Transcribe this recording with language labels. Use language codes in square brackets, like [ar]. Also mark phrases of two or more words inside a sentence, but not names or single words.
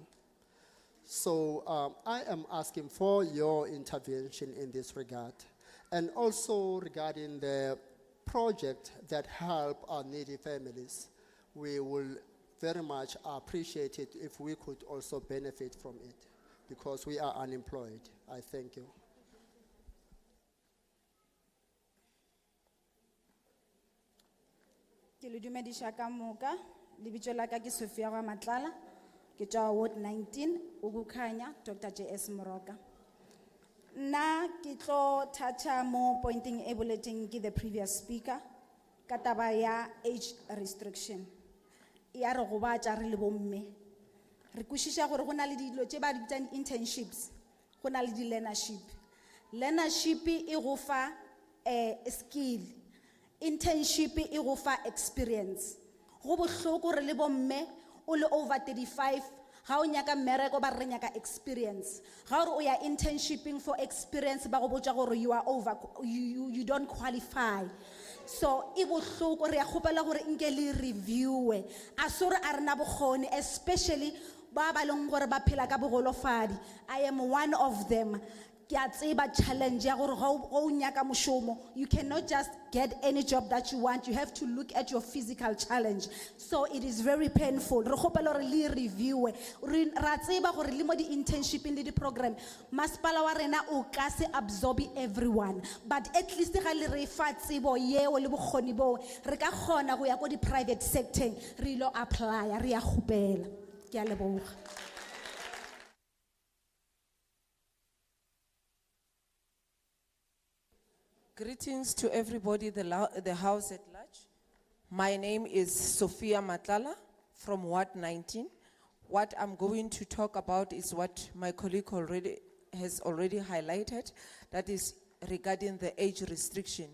[en] So I am asking for your intervention in this regard, and also regarding the project that help our needy families. We will very much appreciate it if we could also benefit from it, because we are unemployed. I thank you. [nso] Ke le dumedisha ka moka, lebitso la ka ke Sophia wa Matlala, ke tswa Ward 19, Ugukhanya, Dr. JS Moroka. Na ke tlo toucha mo pointing e boletseng ke [en] the previous speaker, [nso] ka taba ya [en] age restriction. [nso] Ya re go batša re le bomme. Re kwešiša gore go na le dilo tše ba di bitsang internships, go na le di-learnership. Learnership e go fa skill, internship e go fa experience. Go bohloko re le bomme o le over 35, ga o nyaka mmereko ba re nyaka experience. Ga o re o ya internshipping [en] for experience [nso] ba go botša gore [en] you are over, you don't qualify. [nso] So e bohloko re a kgopela gore nke le reviewe a sore a rena bokgoni, especially ba ba leng gore ba phela ka bogolofadi. [en] I am one of them. [nso] Ke a tseba challenge ya gore ga o nyaka mošomo, [en] you cannot just get any job that you want. You have to look at your physical challenge. So it is very painful. [nso] Re kgopela gore le reviewe. Ra tseba gore le mo di internship le di program masepala wa rena o ka se [en] absorb everyone, but at least [nso] ga le re fa tsebo yeo le bokgoni bo re ka kgona go ya go di [en] private sector [nso] re lo apply re ya kgopela. Ke a leboga. [en] Greetings to everybody, the house at large. My name is Sophia Matlala from Ward 19. What I'm going to talk about is what my colleague has already highlighted, that is regarding the age restriction.